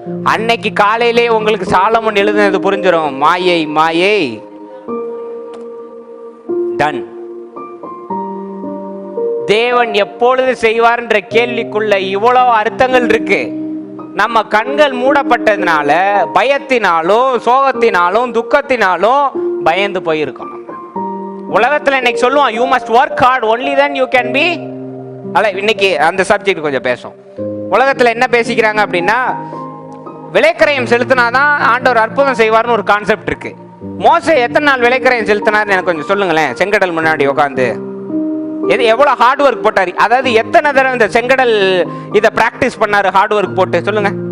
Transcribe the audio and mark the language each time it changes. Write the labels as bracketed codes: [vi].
[ta] அன்னைக்கு காலையிலே உங்களுக்கு சாலமோன் எழுதுனது புரிஞ்சிடும், மாயை மாயை டன். தேவன் எப்பொழுது செய்வார்ன்ற கேள்விக்குள்ள இவ்வளவு அர்த்தங்கள் இருக்கு. நம்ம கண்கள் மூடப்பட்டதுனால பயத்தினாலும் சோகத்தினாலும் துக்கத்தினாலும் பயந்து போயிருக்கோம். உலகத்துல இன்னைக்கு சொல்லுவோம் [en] you must work hard only then you can be alive. [ta] இன்னைக்கு அந்த சப்ஜெக்ட் கொஞ்சம் பேசும். உலகத்துல என்ன பேசிக்கிறாங்க அப்படின்னா விலைக்கரையம் செலுத்தினாதான் ஆண்டவர் அற்புதம் செய்வார்னு ஒரு கான்செப்ட் இருக்கு. மோசே எத்தனை நாள் விலைக்கரையம் செலுத்தினார்னு எனக்கு கொஞ்சம் சொல்லுங்களேன். செங்கடல் முன்னாடி உட்காந்து எவ்வளவு ஹார்ட் ஒர்க் போட்டாரு, அதாவது எத்தனை தடவை இந்த செங்கடல் இதை பிராக்டிஸ் பண்ணாரு ஹார்ட் ஒர்க் போட்டு சொல்லுங்க.